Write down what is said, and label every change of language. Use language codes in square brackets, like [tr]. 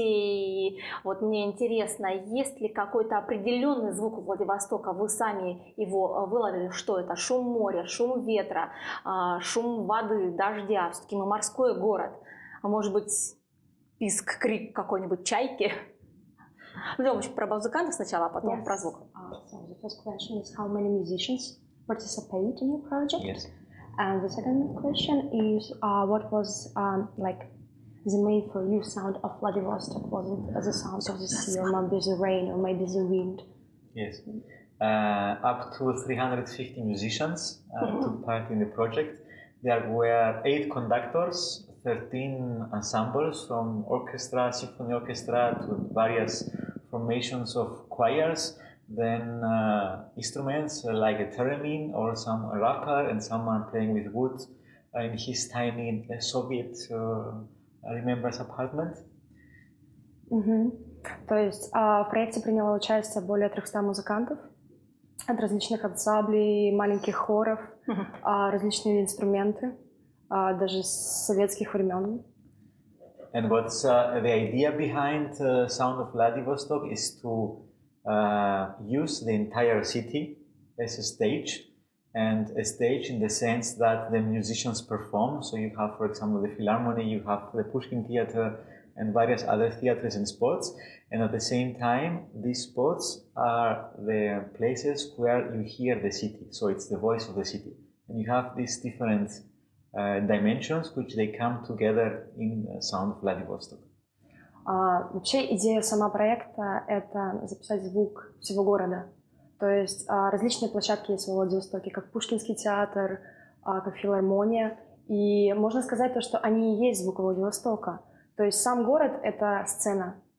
[ru] И вот мне интересно, есть ли какой-то определенный звук у Владивостока? Вы сами его выловили? Что это? Шум моря, шум ветра, шум воды, дождя? Все-таки мы морской город. А может быть, писк, крик какой-нибудь чайки? Ну, про музыкантов сначала, а потом про звук. [en] So the first question is how many musicians participate in your project? Yes. And the second question is what was like the main for you sound of Vladivostok? Was it the sound of the sea, or maybe the rain, or maybe the wind? Yes. Up to 350 musicians took part in the project. There were 8 conductors, 13 ensembles from orchestra, symphony orchestra to various formations of choirs, then instruments like a theremin or some rapper and someone playing with wood in his tiny Soviet remembers apartment. [ru] То есть в проекте приняло участие более 300 музыкантов от различных ансамблей, маленьких хоров, различные инструменты, даже с советских времен. [en] And what's the idea behind Sound of Vladivostok is to use the entire city as a stage, and a stage in the sense that the musicians perform. So you have, for example, the Philharmonic, you have the Pushkin Theater, and various other theaters and spots. And at the same time, these spots are the places where you hear the city. So it's the voice of the city. And you have these different dimensions which they come together in Sound of Vladivostok. [ru] Вообще идея сама проекта — это записать звук всего города. То есть различные площадки есть во Владивостоке, как Пушкинский театр, как Филармония. И можно сказать то, что они и есть звук Владивостока. То есть сам город — это сцена.